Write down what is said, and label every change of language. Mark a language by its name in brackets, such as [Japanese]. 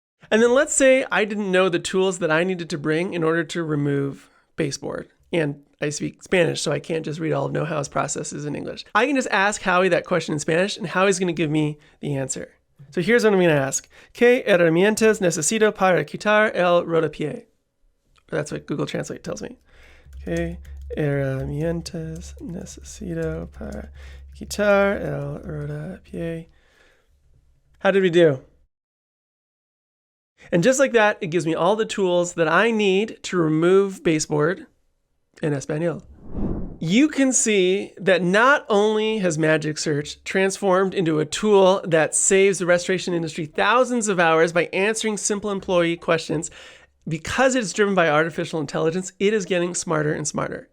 [English] And then let's say I didn't know the tools that I needed to bring in order to remove baseboard. And I speak Spanish, so I can't just read all of KnowHow's processes in English. I can just ask Howie that question in Spanish, and Howie's going to give me the answer. So here's what I'm going to ask. [Spanish] ¿Qué herramientas necesito para quitar el rodapié? [English] That's what Google Translate tells me. [Spanish] ¿Qué herramientas necesito para quitar el rodapié? [English] How did we do? And just like that, it gives me all the tools that I need to remove baseboard in Espanol. You can see that not only has Magic Search transformed into a tool that saves the restoration industry thousands of hours by answering simple employee questions, because it's driven by artificial intelligence, it is getting smarter and smarter.